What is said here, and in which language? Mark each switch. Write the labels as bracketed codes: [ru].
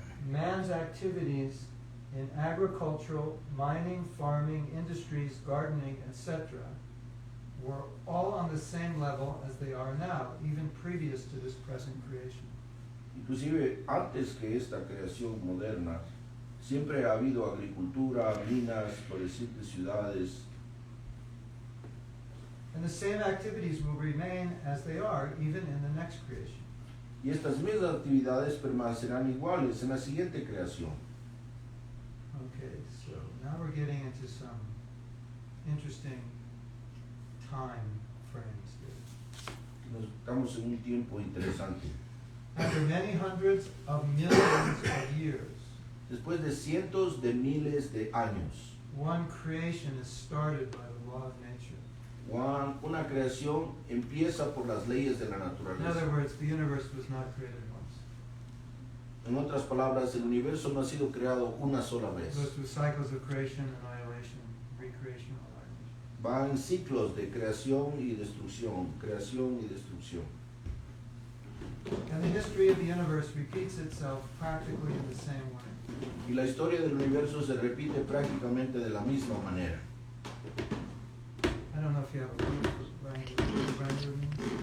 [en] Man's activities in agricultural, mining, farming, industries, gardening, etc. were all on the same level as they are now, even previous to this present creation. [es] Inclusive antes que esta creación moderna, siempre ha habido agricultura, minas, florecientes ciudades, [en] And the same activities will remain as they are even in the next creation. [es] y estas mismas actividades permanecerán iguales en la siguiente creación. [en] Okay, so now we're getting into some interesting time frames here. [es] Estamos en un tiempo interesante. [en] After many hundreds of millions of years, [es] Después de cientos de miles de años, [en] one creation is started by the law of nature. [es] una creación empieza por las leyes de la [en] In other [es] naturaleza. [en] words, the universe was not created once. [es] En otras palabras, el universo no ha sido creado una sola [en] It [es] vez. [en] goes through cycles of creation, annihilation, recreation, annihilation. [es] Va en ciclos de creación y destrucción, creación y destrucción. [en] And the history of the universe repeats itself practically in the same way. [es] Y la historia del universo se repite prácticamente de la misma manera. [en] I don't know if you have a word for wrangler means?